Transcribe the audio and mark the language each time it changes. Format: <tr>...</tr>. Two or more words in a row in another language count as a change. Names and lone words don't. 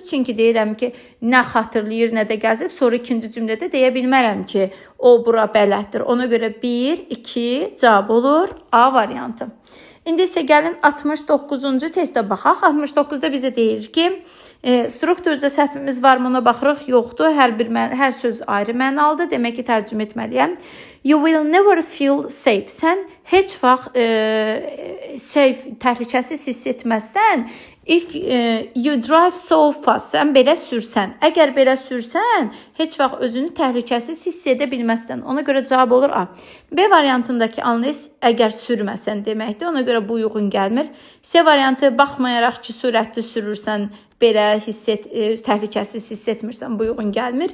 <az>Çünki deyirəm ki, nə xatırlayır, nə də gəzib. Sonra ikinci cümlədə deyə bilmərəm ki, o bura bələddir. Ona görə 1, 2 cavab olur A variantı. İndi isə gəlin 69-cu testə baxaq. 69-da bizə deyir ki, strukturca səhvimiz varmı ona baxırıq? Yoxdur. Hər söz ayrı mənalıdır. Demək ki, tərcümə etməliyəm.</az> <en>You will never feel safe.</en> <az>Sən heç vaxt safe, təhlükəsiz hiss etməzsən.</az> <en>If you drive so fast,</en> <az>sən belə sürsən. Əgər belə sürsən, heç vaxt özünü təhlükəsiz hiss edə bilməzsən. Ona görə cavab olur A. B variantındakı anlayış əgər sürməsən deməkdir. Ona görə bu uyğun gəlmir. C variantı baxmayaraq ki, sürətli sürürsən, belə təhlükəsiz hiss etmirsən, bu uyğun gəlmir.</az>